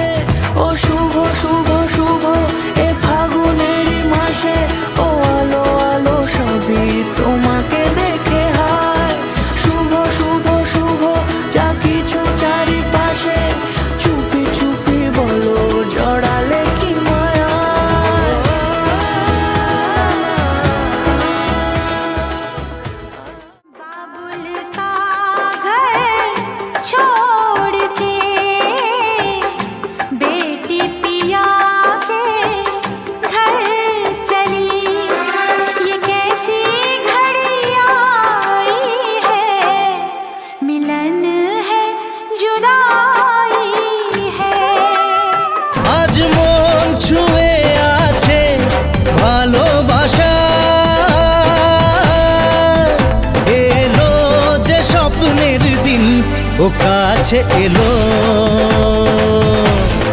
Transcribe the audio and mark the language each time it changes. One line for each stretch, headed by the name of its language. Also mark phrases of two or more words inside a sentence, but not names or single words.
Bangla: ও শুভ শুভ শুভ এ ফাগুনের মাসে, ও আলো আলো সবই তোমাকে দেখে হায়। শুভ শুভ শুভ যা কিছু চারিপাশে, চুপি চুপি বলো জড়ালে কি মায়া।
Hindi: बाबुल का घर छोड़ के बेटी पिया के घर चली, ये कैसी घड़ी आई है, मिलन है जुदाई है।
Bangla: আজ মন ছুঁয়ে আছে ভালোবাসা, এলো যে স্বপ্নের দিন ও কাছে এলো।